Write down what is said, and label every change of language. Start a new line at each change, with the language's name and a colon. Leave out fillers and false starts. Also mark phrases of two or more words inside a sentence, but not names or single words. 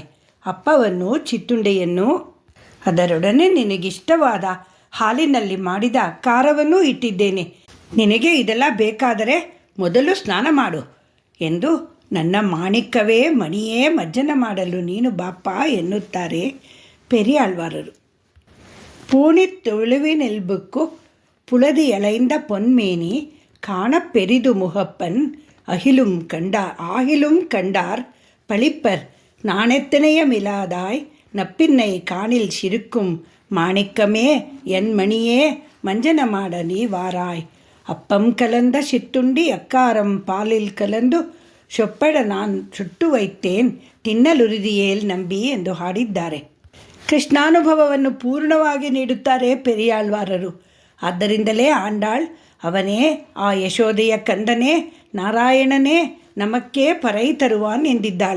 Kannada: ಅಪ್ಪವನ್ನು ಚಿತ್ತುಂಡೆಯನ್ನು ಅದರೊಡನೆ ನಿನಗಿಷ್ಟವಾದ ಹಾಲಿನಲ್ಲಿ ಮಾಡಿದ ಖಾರವನ್ನೂ ಇಟ್ಟಿದ್ದೇನೆ. ನಿನಗೆ ಇದೆಲ್ಲ ಬೇಕಾದರೆ ಮೊದಲು ಸ್ನಾನ ಮಾಡು ಎಂದು ನನ್ನ ಮಾಣಿಕ್ಕವೇ ಮಣಿಯೇ ಮಜ್ಜನ ಮಾಡಲು ನೀನು ಬಾಪ್ಪ ಎನ್ನುತ್ತಾರೆ ಪೆರಿಯಾಳ್ವಾರರು.
Tamil: பூணித்தொழுவினெல்புக்கு புலதி அலைந்த பொன்மேனி காணப்பெரிது முகப்பன் ஆகிலும் கண்டார் பழிப்பர் நாணெத்தனைய மிலாதாய் நப்பின்னை காணில் சிறுக்கும் மாணிக்கமே என் மணியே மஞ்சன மாட நீ வாராய் அப்பம் கலந்த சித்துண்டி அக்காரம் பாலில் கலந்து சொப்பட நான் சுட்டு வைத்தேன் தின்னலுறுதியேல் நம்பி
Kannada: ಎಂದು ಹಾಡಿದ್ದಾರೆ. ಕೃಷ್ಣಾನುಭವವನ್ನು ಪೂರ್ಣವಾಗಿ ನೀಡುತ್ತಾರೆ ಪೆರಿಯಾಳ್ವಾರರು. ಆದ್ದರಿಂದಲೇ ಆಂಡಾಳ್ ಅವನೇ ಆ ಯಶೋದೆಯ ಕಂದನೇ ನಾರಾಯಣನೇ
Tamil: நமக்கே பறை தருவான்
Kannada: ಎಂದಿದ್ದಾಳೆ.